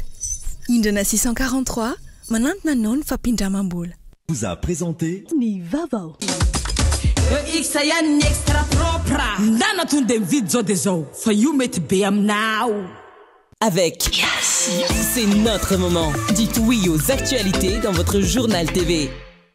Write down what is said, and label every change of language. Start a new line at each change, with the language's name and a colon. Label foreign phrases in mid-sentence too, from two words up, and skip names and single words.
Malagasy: Indrana 643, manantona anao ny fampindramam-bola.
French: Vous a présenté
Malagasy: ny vaovao. Isa ihany ny
French: extra propre.
Malagasy: Ndana tonde mividy zao dia zao, fa io mety be aminao.
French: Avec Yes, c'est notre moment. Dites oui aux actualités dans votre journal TV.